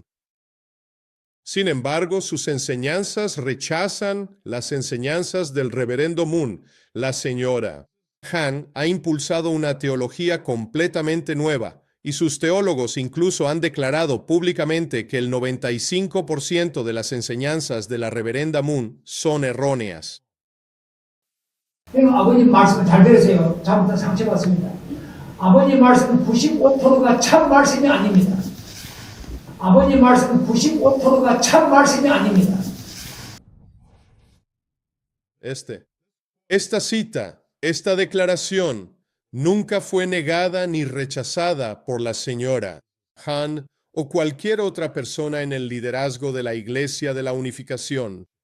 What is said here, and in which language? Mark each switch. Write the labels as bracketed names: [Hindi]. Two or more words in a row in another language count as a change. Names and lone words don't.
[Spanish] Sin embargo, sus enseñanzas rechazan las enseñanzas del reverendo Moon. La señora Han ha impulsado una teología completamente nueva, y sus teólogos incluso han declarado públicamente que el 95% de las enseñanzas de la reverenda Moon son erróneas. [Korean] 아버님 말씀 잘 들으세요. 잘못한 상처받습니다. 아버님 말씀은 95%가 참 말씀이 아닙니다. 아버님 말씀은 95%가 참 말씀이 아닙니다. [Spanish] Esta cita, esta declaración, nunca fue negada ni rechazada por la señora Han o cualquier otra persona en el liderazgo de la Iglesia de la Unificación.